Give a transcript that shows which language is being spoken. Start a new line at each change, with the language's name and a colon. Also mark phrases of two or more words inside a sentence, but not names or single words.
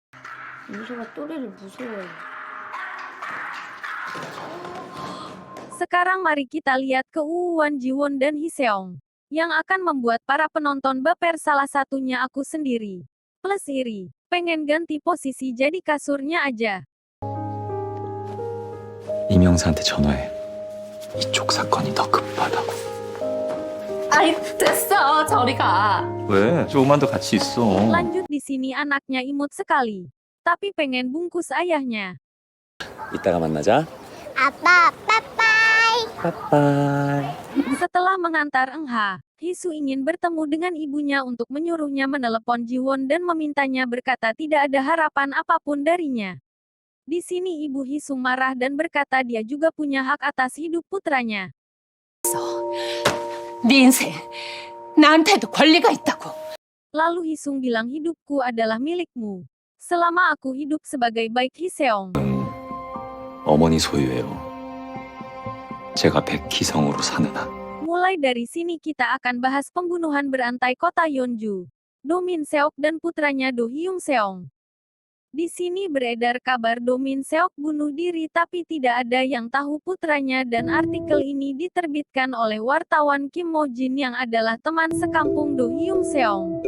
Indonesian: Sekarang mari kita lihat keuuan Jiwon dan Hiseong. Yang akan membuat para penonton baper salah satunya aku sendiri. Plus iri. Pengen ganti posisi jadi kasurnya aja.
Korean: 이명사한테 전화해. 이쪽 사건이 더 급하다고. 아이, 됐어. 저리 가. 왜? 조금만 더 같이 있어.
Indonesian: Lanjut di sini anaknya imut sekali. Tapi pengen bungkus ayahnya.
Korean: 이따가 만나자. 아빠, 빠빠이. 빠빠이.
Indonesian: Setelah mengantar Engha, Hisu ingin bertemu dengan ibunya untuk menyuruhnya menelepon Jiwon dan memintanya berkata tidak ada harapan apapun darinya. Di sini ibu Hisung marah dan berkata dia juga punya hak atas hidup putranya.
Korean: 네 인생 나한테도 권리가 있다고.
Indonesian: Lalu Hisung bilang hidupku adalah milikmu. Selama aku hidup sebagai baik Hiseong.
Korean: 어머니 소유예요. 제가 백희성으로 사는 한.
Indonesian: Mulai dari sini kita akan bahas pembunuhan berantai kota Yeonju. Do Min Seok dan putranya Do Hyung Seong. Di sini beredar kabar Do Min Seok bunuh diri tapi tidak ada yang tahu putranya dan artikel ini diterbitkan oleh wartawan Kim Mo Jin yang adalah teman sekampung Do Hyung Seong.